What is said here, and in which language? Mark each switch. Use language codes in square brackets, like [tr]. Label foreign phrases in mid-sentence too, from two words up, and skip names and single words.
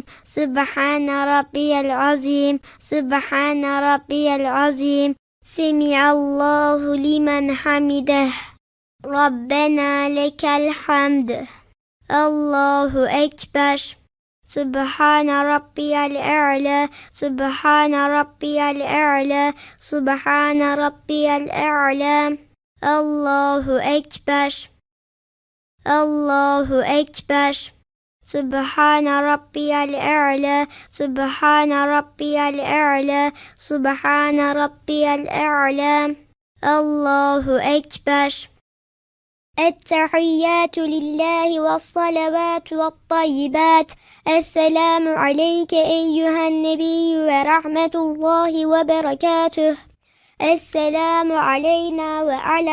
[ar] سبحان ربي العظيم. سبحان ربي العظيم. سمع الله لمن حمده. ربنا لك الحمد. الله أكبر. سبحان ربي الأعلى. سبحان ربي الأعلى. سبحان ربي الأعلى. الله أكبر. الله أكبر. سبحان ربي الأعلى سبحان ربي الأعلى سبحان ربي الأعلى الله أكبر التحيات لله والصلوات والطيبات السلام عليك أيها النبي ورحمة الله وبركاته السلام علينا وعلى